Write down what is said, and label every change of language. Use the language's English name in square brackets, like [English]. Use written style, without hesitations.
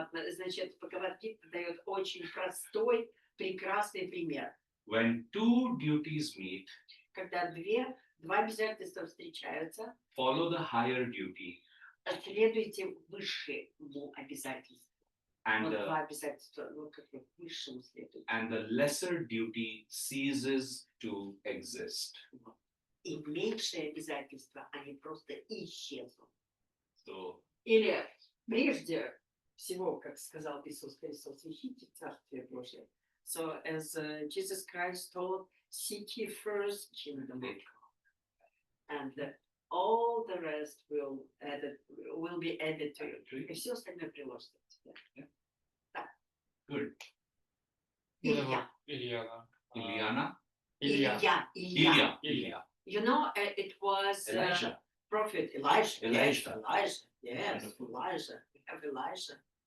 [Russian] Значит, Бхагавад-гита дает очень простой, прекрасный пример. [English] when two duties meet, [Russian] когда два обязательства встречаются, [English] follow the higher duty, [Russian] следуйте высшему обязательству. [English] and [Russian] Вот [English] the, [Russian] два обязательства, ну, как бы высшему следуйте. [English] and the lesser duty ceases to exist. [Russian] И меньшие обязательства, они просто исчезнут. [English] So, [Russian] Или прежде всего, как сказал Иисус Христос, ищите Царствие Божие. [English] So as Jesus Christ told, seek ye first kingdom of God, and all the rest will be added to you. [Russian] И все остальное приложится к тебе. [English] good. [Russian] Илья. Илья, да. [English] Iliana? [Russian] Илья. Илья. [English] You know, it was Elijah. prophet Elijah. Elijah. Yes, Wonderful. Elijah. We have Elijah.